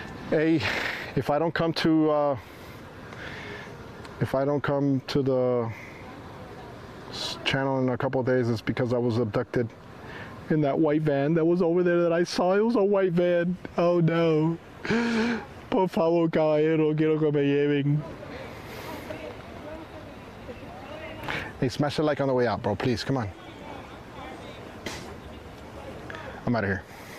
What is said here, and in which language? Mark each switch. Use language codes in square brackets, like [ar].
[en] Hey, if I don't come to the channel in a couple of days, it's because I was abducted in that white van that was over there that I saw. It was a white van. Oh no. [es] Por favor, caballero, quiero que me lleven. [en] Hey, smash the like on the way out, bro. Please, come on. I'm out of here.